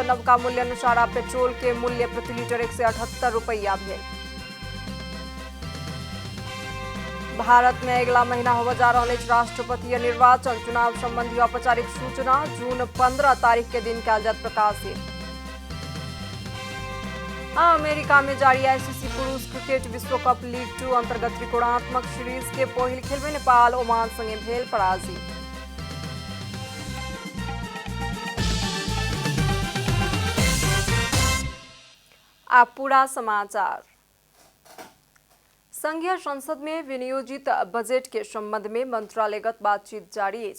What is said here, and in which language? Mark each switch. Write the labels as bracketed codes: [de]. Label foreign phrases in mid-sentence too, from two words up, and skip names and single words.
[mai] नवका मूल्य अनुसार पेट्रोल के मूल्य प्रति लीटर 178 रुपया भेल। भारत में अगला महीना होबे जा रहल अछि राष्ट्रपतीय निर्वाचन। चुनाव संबंधी औपचारिक सूचना जून 15 तारीख के दिन कयल जायत प्रकाशित। अमेरिका में जारी आईसीसी पुरुष क्रिकेट विश्व कप लीग 2 अंतर्गत त्रिकोणात्मक सीरीज के पहिल खेल में नेपाल ओमान संगे भेल पराजित। आप पूरा समाचार। संघीय संसद में विनियोजित बजट के संबंध में मंत्रालयगत बातचीत जारी है।